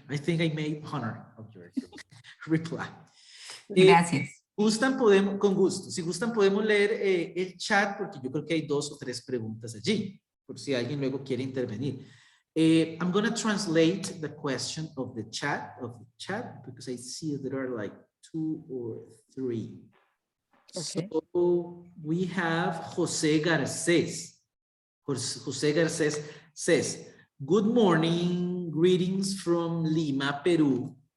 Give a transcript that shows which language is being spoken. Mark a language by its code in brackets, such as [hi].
[en] I think I made honor of your reply. [es] Gracias. Con gusto. Si gustan, podemos leer el chat, porque yo creo que hay 2 o 3 preguntas allí, por si alguien luego quiere intervenir. [en] I'm going to translate the question of the chat, because I see there are like 2 or 3. Okay. So we have Jose Garces. Jose Garces says, good morning, greetings from Lima, Peru.